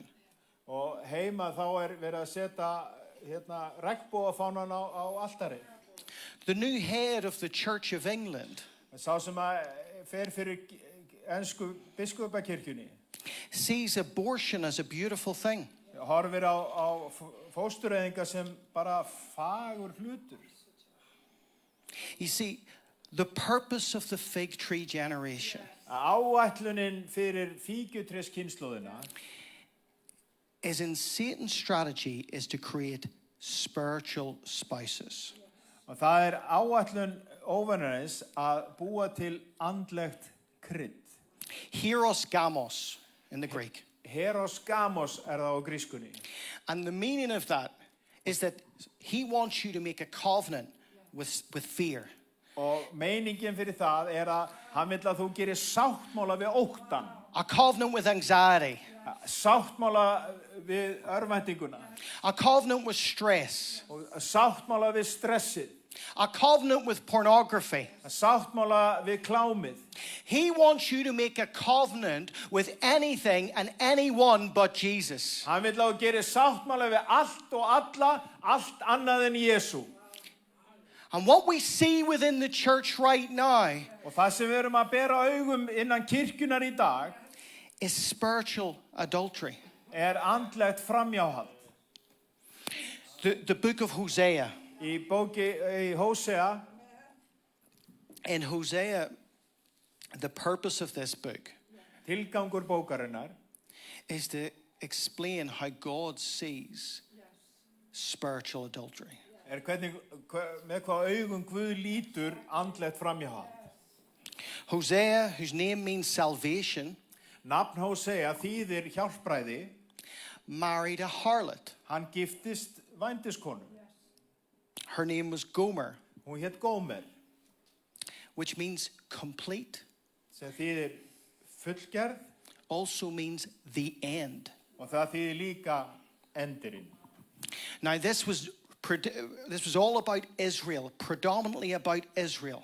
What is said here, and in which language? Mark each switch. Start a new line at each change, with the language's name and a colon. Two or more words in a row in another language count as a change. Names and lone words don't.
Icelandic: Og heima þá verið að setja regnbogafánan á altari.
English: The new head of the Church of England.
Icelandic: Sá sem að fer fyrir ensku biskupakirkjunni.
English: Sees abortion as a beautiful thing.
Icelandic: Horfir á fóstureyðinga sem bara fagur hlutur.
English: You see, the purpose of the fig tree generation.
Icelandic: Áætlunin fyrir fíkjutréskynnslóðina
English: is in Satan's strategy is to create spiritual spouses.
Icelandic: Og það áætlun óvinarins að búa til andlegt krydd.
Greek: ιερός γάμος
English: in the Greek.
Greek: ιερός γάμος
Icelandic: það á grískunni.
English: And the meaning of that is that he wants you to make a covenant with fear.
Icelandic: Og meiningin fyrir það að hann vill að þú gerir sáttmála við óttan.
English: A covenant with anxiety.
Icelandic: Sáttmála við örvæntinguna.
English: A covenant with stress.
Icelandic: Og sáttmála við stressið.
English: A covenant with pornography.
Icelandic: Að sáttmála við klámið.
English: He wants you to make a covenant with anything and anyone but Jesus.
Icelandic: Hann vill að þú gerir sáttmála við allt og alla, allt annað en Jesú.
English: And what we see within the church right now
Icelandic: Og það sem við erum að bera augum innan kirkjunar í dag
English: is spiritual adultery.
Icelandic: andlegt framhjáhald.
English: The book of Hosea.
Icelandic: Í Hósea,
English: In Hosea, the purpose of this book
Icelandic: tilgangur bókarinnar,
English: is to explain how God sees spiritual adultery.
Icelandic: Hvernig, með hvað augum Guð lítur andlegt framhjáhald.
English: Hosea, whose name means salvation,
Icelandic: Nafn Hósea þýðir hjálpræði.
English: married a harlot.
Icelandic: Hann giftist vændiskonu.
English: Her name was Gomer,
Icelandic: Hún hét Gómer,
English: which means complete,
Icelandic: sem þýðir fullgerð
English: also means the end.
Icelandic: og það þýðir líka endirinn.
English: Now, this was all about Israel, predominantly about Israel.